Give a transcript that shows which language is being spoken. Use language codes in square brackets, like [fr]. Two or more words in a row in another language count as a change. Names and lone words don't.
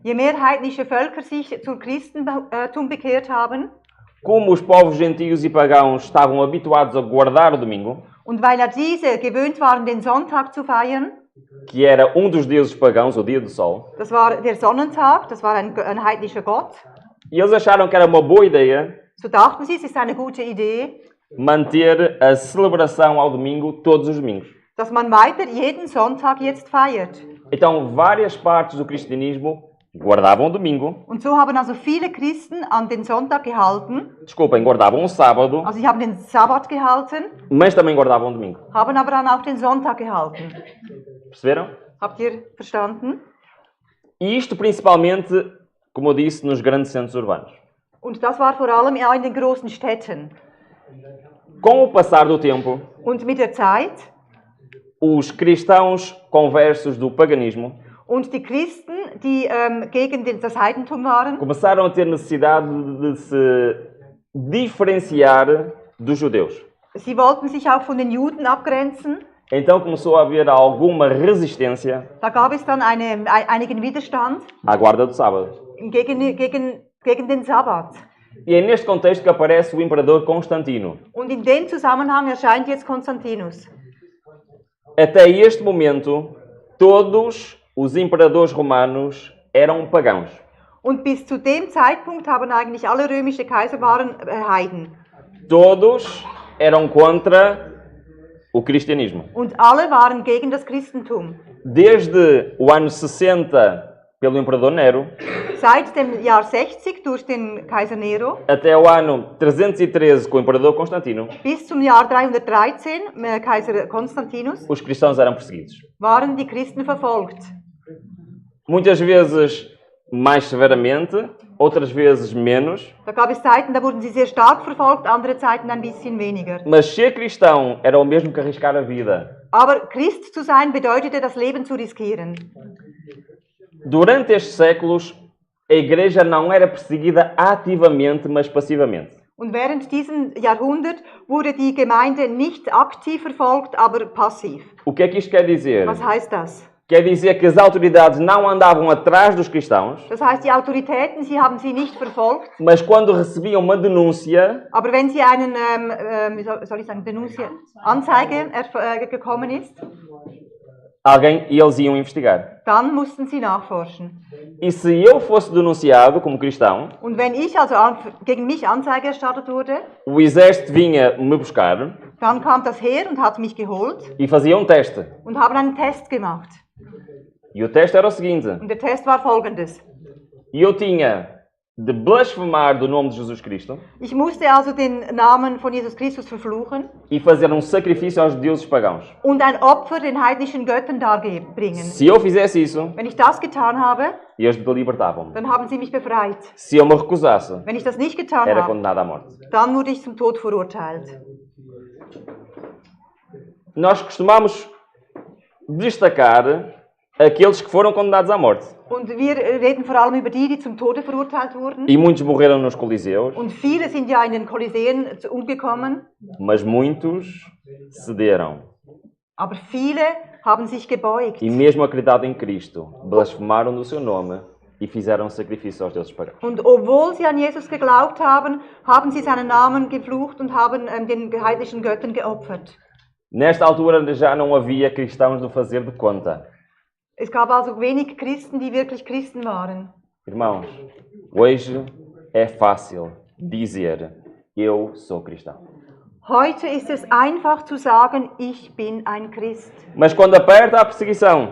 [de] je mehr heidnische Völker sich zum Christentum bekehrt haben, [pt] como os povos gentios e pagãos estavam habituados a guardar o domingo, [de] und weil diese gewöhnt waren, den Sonntag zu feiern, [pt] que era um dos deuses pagãos, o dia do sol, [de] das war der Sonnentag, das war ein heidnischer Gott, [pt] e eles acharam que era uma boa ideia [de] so dachten sie, es ist eine gute Idee, [pt] manter a celebração ao domingo todos os domingos. [de] dass man weiter jeden Sonntag jetzt feiert. [pt] Então, várias partes do cristianismo guardavam o domingo, [de] Und so haben also viele Christen an den Sonntag gehalten. [pt] desculpem, guardavam o sábado, [de] Also sie haben den Sabbat gehalten, [pt] mas também guardavam o domingo. [de] haben aber dann auch den Sonntag gehalten. [pt] Perceberam? [de] Habt ihr verstanden? [pt] E isto principalmente, como eu disse, nos grandes centros urbanos. [de] Und das war vor allem in den großen Städten. [pt] Com o passar do tempo, [de] Und mit der Zeit [pt] os cristãos conversos do paganismo [de] und die Christen, die gegen das Heidentum waren, [pt] começaram a ter necessidade de se diferenciar dos judeus. [de] sie wollten sich auch von den Juden abgrenzen. [pt] Então começou a haver alguma resistência [de] Da gab es dann einigen Widerstand [pt] à guarda do sábado. [de] gegen den Sabbat. [pt] E é neste contexto que aparece o imperador Constantino. [de] Und in dem Zusammenhang erscheint jetzt Konstantinus. [pt] Até este momento, todos os imperadores romanos eram pagãos. [de] Und bis zu dem Zeitpunkt haben eigentlich alle römische Kaiser waren Heiden. [pt] Todos eram contra o cristianismo. [de] Und alle waren gegen das Christentum. [pt] Desde o ano 60, pelo imperador Nero, [de] Seit dem Jahr 60 durch den Kaiser Nero [pt] até o ano 313 com o imperador Constantino, [de] bis zum Jahr 313, Kaiser Konstantinus, [pt] os cristãos eram perseguidos. [de] waren die Christen verfolgt. [pt] Muitas vezes mais severamente, outras vezes menos, [de] Da gab es Zeiten, da wurden sie sehr stark verfolgt, andere Zeiten ein bisschen weniger. [pt] mas ser cristão era o mesmo que arriscar a vida. [de] Aber Christ zu sein bedeutete, das Leben zu riskieren. [pt] Durante estes séculos, a igreja não era perseguida ativamente, mas passivamente. [de] Und während diesem Jahrhundert wurde die Gemeinde nicht aktiv verfolgt, aber passiv. [pt] O que é que isto quer dizer? [de] Was heißt das? [pt] Quer dizer que as autoridades não andavam atrás dos cristãos, [de] Das heißt, die Autoritäten, sie haben sie nicht verfolgt, [pt] mas quando recebiam uma denúncia, [de] aber wenn sie einen, wie soll ich sagen, Anzeige gekommen ist, [pt] eles iam investigar. [de] dann mussten sie nachforschen. [pt] E se eu fosse denunciado como cristão, [de] Und wenn ich also gegen mich Anzeige erstattet wurde, [pt] o exército vinha me buscar [de] dann kam das Heer und hat mich geholt [pt] e fazia um teste. [de] und haben einen Test gemacht. [pt] E o teste era o seguinte: [de] Und der Test war folgendes. [pt] eu tinha de blasfemar do nome de Jesus Cristo [de] Ich musste also den Namen von Jesus Christus verfluchen [pt] e fazer um sacrifício aos deuses pagãos. [de] und ein Opfer den heidnischen Göttern darbringen. [pt] Se eu fizesse isso, [de] Wenn ich das getan habe, [pt] eles libertavam-me. [de] dann haben sie mich befreit. [pt] Se eu me recusasse, [de] Wenn ich das nicht getan [pt] era [de] habe, [pt] condenado à morte. [de] dann wurde ich zum Tod verurteilt. [pt] Nós costumamos destacar aqueles que foram condenados à morte. [de] Und wir reden vor allem über die zum Tode verurteilt wurden. [pt] E muitos morreram nos coliseus, [de] Und viele sind ja in den Koliseen umgekommen. [pt] mas muitos cederam. [de] Aber viele haben sich gebeugt. [pt] E mesmo acreditado em Cristo, blasfemaram do seu nome e fizeram sacrifício aos deuses pagãos. [de] Und obwohl sie an Jesus geglaubt haben, haben sie seinen Namen geflucht und haben den heidnischen Göttern geopfert. [pt] Nesta altura já não havia cristãos do fazer de conta. [de] Es gab also wenig Christen, die wirklich Christen waren. [pt] Irmãos, hoje é fácil dizer eu sou cristão. [de] Heute ist es einfach zu sagen, ich bin ein Christ. [pt] Mas quando aperta a perseguição,